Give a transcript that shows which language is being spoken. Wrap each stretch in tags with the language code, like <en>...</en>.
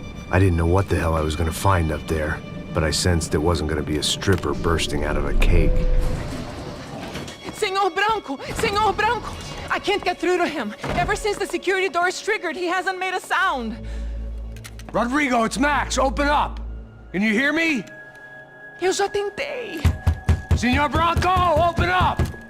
<en>I didn't know what the hell I was gonna find up there, but I sensed it wasn't gonna be a stripper bursting out of a cake.</en> <pt>Senhor Branco! Senhor Branco!</pt> <en>I can't get through to him. Ever since the security door is triggered, he hasn't made a sound. Rodrigo, it's Max. Open up. Can you hear me?</en> <pt>Eu já tentei.</pt> <en>Senor Bronco, open up!</en>